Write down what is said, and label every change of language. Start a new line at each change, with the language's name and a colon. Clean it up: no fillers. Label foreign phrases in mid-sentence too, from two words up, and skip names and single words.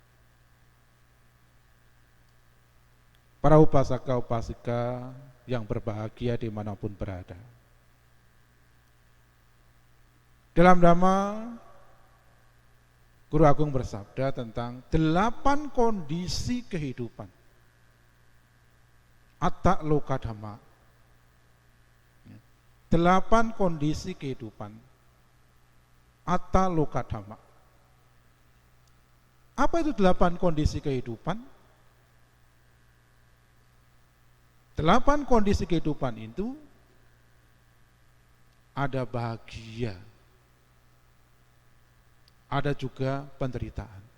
Indonesian: Para upasaka-upasika yang berbahagia dimanapun berada. Dalam Dhamma, Guru Agung bersabda tentang 8 kondisi kehidupan.
Pali: Atta loka dhamma. 8
Indonesian: kondisi kehidupan.
Pali: Atta loka dhamma.
Indonesian: Apa itu 8 kondisi kehidupan? 8 kondisi kehidupan itu ada bahagia, ada juga penderitaan.